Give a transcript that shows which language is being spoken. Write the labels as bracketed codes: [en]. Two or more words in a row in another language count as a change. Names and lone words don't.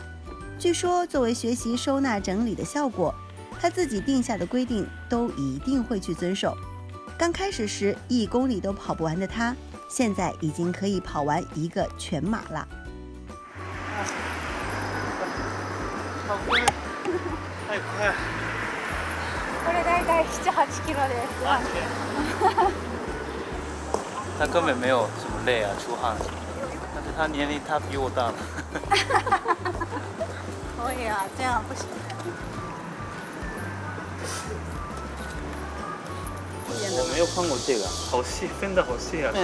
[zh] 据说作为学习收纳整理的效果，她自己定下的规定都一定会去遵守。刚开始时1公里都跑不完的她，现在已经可以跑完1个全马了。好快，太快！ [ja] これ大概7、8キロです。 [zh] 安全。他根本没有什么累啊，出汗什么的。但是他年龄他比我大。可以啊，这样不行。我没有看过这个，好细，分的好细啊！